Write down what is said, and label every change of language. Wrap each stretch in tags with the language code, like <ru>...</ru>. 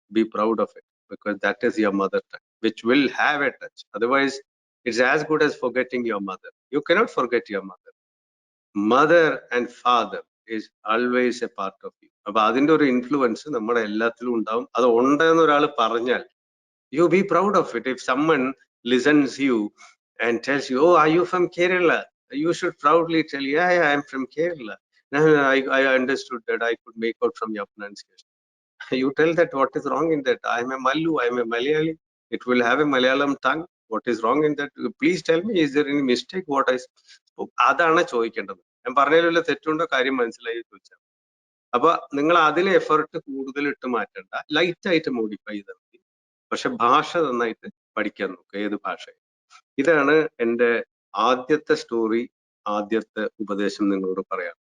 <en>Be proud of it because that is your mother tongue, which will have a touch. Otherwise, it's as good as forgetting your mother. You cannot forget your mother. Mother and father is always a part of you.</en> <ml>അപ്പൊ അതിന്റെ ഒരു influence നമ്മുടെ എല്ലാത്തിലും ഉണ്ടാവും. അത് ഉണ്ടെന്ന് ഒരാൾ പറഞ്ഞാൽ</ml> <en>you be proud of it. If someone listens you and tells you, oh, are you from Kerala? You should proudly tell, yeah, I'm from Kerala. I understood that. I could make out from your pronunciation. You tell that what is wrong in that. I'm a Mallu, I'm a Malayali. It will have a Malayalam tongue. What is wrong in that? Please tell me, is there any mistake? What I spoke?</en> <ml>അതാണ് ചോദിക്കേണ്ടത്. ഞാൻ പറഞ്ഞതിലുള്ള തെറ്റുണ്ടോ കാര്യം മനസ്സിലായി ചോദിച്ചാൽ. അപ്പൊ നിങ്ങൾ അതിന് effort കൂടുതൽ ഇട്ട് മാറ്റണ്ട, ലൈറ്റ് ആയിട്ട് മോഡിഫൈ ചെയ്താൽ മതി. പക്ഷെ ഭാഷ നന്നായിട്ട് പഠിക്കാൻ നോക്കുക, ഏത് ഭാഷ. ഇതാണ് എൻ്റെ ആദ്യത്തെ സ്റ്റോറി, ആദ്യത്തെ ഉപദേശം നിങ്ങളോട് പറയാം.</ml>